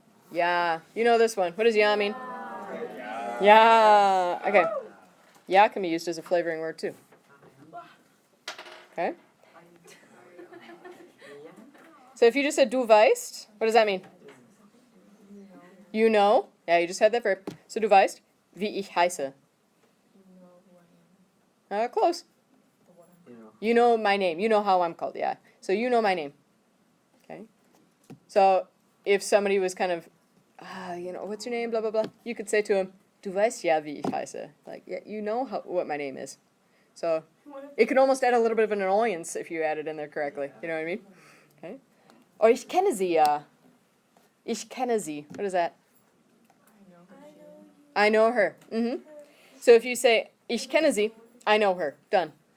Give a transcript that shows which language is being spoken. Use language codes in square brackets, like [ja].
[en] Yeah, you know this one. What does ja mean? Yeah. Okay. Ja can be used as a flavoring word too. Okay. So if you just said du weißt, what does that mean? You know. Yeah, you just had that verb. [de] So du weißt, wie ich heiße. [en] Close. You know my name. You know how I'm called. Yeah. So you know my name. Okay. So if somebody was kind of, you know, what's your name? Blah blah blah. You could say to him, [de] du weißt ja wie ich heiße. [en] Like, yeah, you know what my name is. So it could almost add a little bit of an annoyance if you add it in there correctly. You know what I mean? Okay. Or [de] ich kenne sie ja. Ich kenne sie. [en] What is that? I know her. So if you say [de] ich kenne sie, [en] I know her. Done.